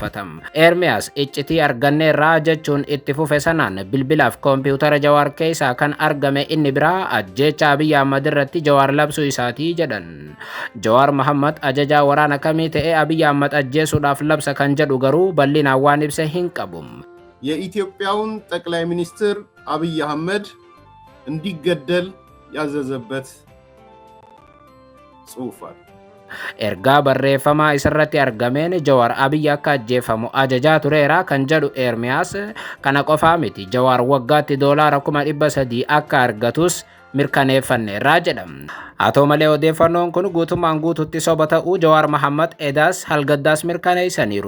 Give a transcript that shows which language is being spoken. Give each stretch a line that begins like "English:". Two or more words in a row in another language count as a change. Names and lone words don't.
Oromo: Ermiyaas iccitii arganneerraa jechuun itti fufe sanaan bilbilaaf koompiyuutara Jawaar keessaa kan argame inni biraa ajjeechaa Abiyyi Ahmad irratti Jawaar labsuu isaatii jedhan. Jawaar Mohammad ajajaa waraana kamii ta'ee Abiyyi Ahmad ajjeesuudhaaf labsa kan jedhu garuu bal'inaan waan ibse hin qabu.
Amharic: የኢትዮጵያውን ጠቅላይ ሚኒስትር አብይ አህመድ እንዲገደል ያዘዘበት ጽሑፍ አለ።
Oromo: Ergaa barreeffamaa isarratti argameen Jawaar Abiyyi akka ajjeefamu ajajaa tureera kan jedhu Ermiyaas. Kana qofaa miti, Jawaar waggaatti $300,000 akka argatus mirkaneeffanneerraa jedha. Haa ta'u malee odeeffannoon kun guutummaan guututti soba ta'uu Jawaar Mohammad edaas halgaddaas mirkaneessaniiru.